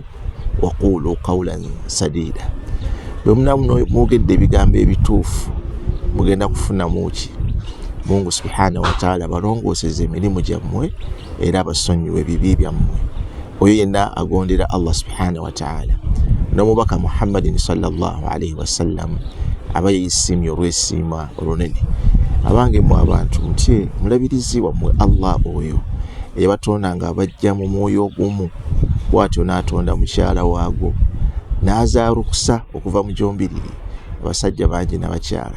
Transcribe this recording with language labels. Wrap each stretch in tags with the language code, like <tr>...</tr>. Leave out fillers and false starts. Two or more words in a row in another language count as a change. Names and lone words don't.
<ar>وقولوا قولا سديدا.</ar> <lg>Bwe mwogedde ebigambo ebituufu mugenda kufuna muki Mungu</lg> <ar>سبحانه وتعالى</ar> <lg>balongooseze emirimu gyammwe era abasonyiwe ebibi byammwe. Oyo yenna agondera Allah</lg> <ar>سبحانه وتعالى</ar> <lg>n'omubaka</lg> <ar>محمدٍ صلى الله عليه وسلم</ar> <lg>aba yeesiimye olw'esiima olunene. Abange mmwe abantu mutye mulabirizi wammwe Allah oyo eyabatonda nga abajja mu mwoyo ogumu bw'atyo n'atonda mukyala waago n'azaalukusa okuva mu gyombiriri abasajja bangi n'abakyala.</lg>